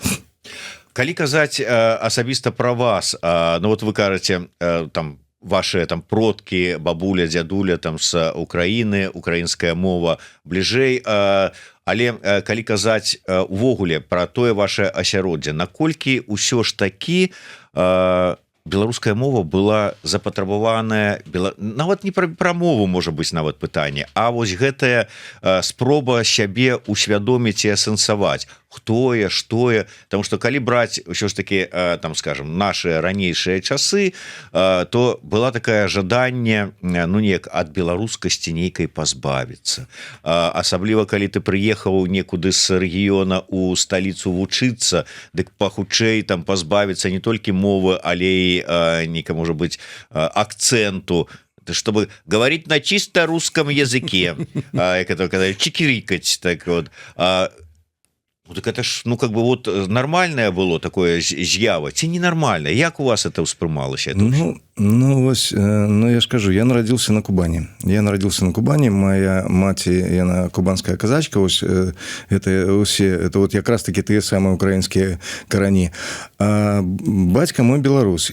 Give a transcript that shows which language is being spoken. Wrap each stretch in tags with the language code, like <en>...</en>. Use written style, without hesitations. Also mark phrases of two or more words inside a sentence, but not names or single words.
<be>Калі казаць асабіста пра вас, ну вот вы кажаце, там ваши там продкі, бабуля, дзядуля там з Украіны, украінская мова бліжэй, але калі казаць увогуле пра тое ваше асяроддзе, наколькі ўсё ж такі беларуская мова была запатрабаваная нават не пра мову можа быць нават пытанне, а вось гэтая спроба сябе усвядоміць і асэнсаваць, хто я, што я,</be> <ru>потому что</ru> <be>калі браць ўсё ж таки там скажем наши ранейшыя часы, то была такая жаданне ну неяк ад беларускасці нейкай пазбавіцца, асабліва калі ты прыехаў некуды з рэгіёна у сталіцу вучыцца, дык пахутчэй там пазбавіцца не толькі мовы, але і нейка можа быць акценту,</be> <ru>чтобы говорить на чисто русском языке, как это сказать, чикирикать, так вот. Ну, так это ж, ну, как бы вот нормальное было такое з'ява, ці ненормальное?</ru> <be>Як у вас это ўспрымалася? Ну, я ж кажу, я нарадзіўся на Кубани. Я нарадзіўся на Кубани, моя маці, яна кубанская казачка, ось, это усе, это вот якраз таки тыя самыя украінскія карані. А бацька мой беларус.</be>